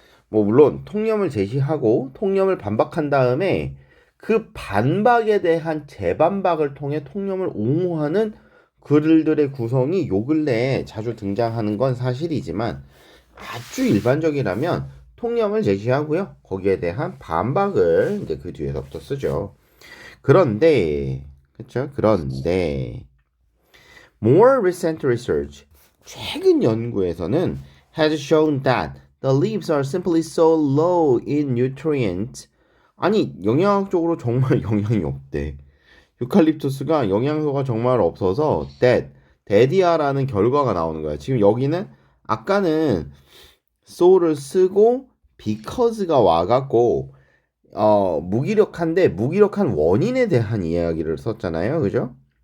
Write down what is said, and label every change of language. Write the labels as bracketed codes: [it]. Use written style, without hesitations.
[ko] 뭐 물론 통념을 제시하고 통념을 반박한 다음에 그 반박에 대한 재반박을 통해 통념을 옹호하는 글들의 구성이 요 근래에 자주 등장하는 건 사실이지만, 아주 일반적이라면 통념을 제시하고요, 거기에 대한 반박을 이제 그 뒤에서부터 쓰죠. 그런데, 그렇죠? 그런데 [en] more recent research, [ko] 최근 연구에서는 [en] has shown that the leaves are simply so low in nutrients. [ko] 아니, 영양학적으로 정말 영양이 없대. 유칼립투스가 영양소가 정말 없어서 데디아라는 결과가 나오는 거야. 지금 여기는 아까는 so를 쓰고 because가 와갖고 무기력한데 무기력한 원인에 대한 이야기를 썼잖아요. 그죠?